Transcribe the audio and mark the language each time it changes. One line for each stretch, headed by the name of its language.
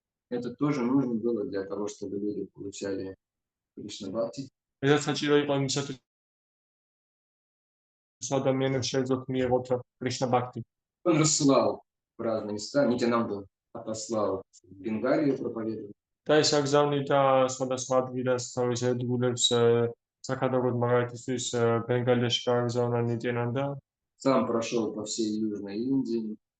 Russian: Это тоже нужно было для того, чтобы люди получали Кришна-бхакти.
Georgian: ეს საჭირო იყო იმისათვის, რომ ადამიანებს შეეძლოთ მიიღოთ კრიშნა ბhakti.
Russian: Он рассылал в разные места. Нитянанда отослал в Бенгалию проповедовать.
Georgian: და ის აგზავნიდა სხვადასხვა ადგილას თავის ერთგულებს საკადაგოდ მაგალითისთვის ბენგალიაში გააგზავნა ნიტიანანდა.
Russian: Сам прошел по всей Южной Индии.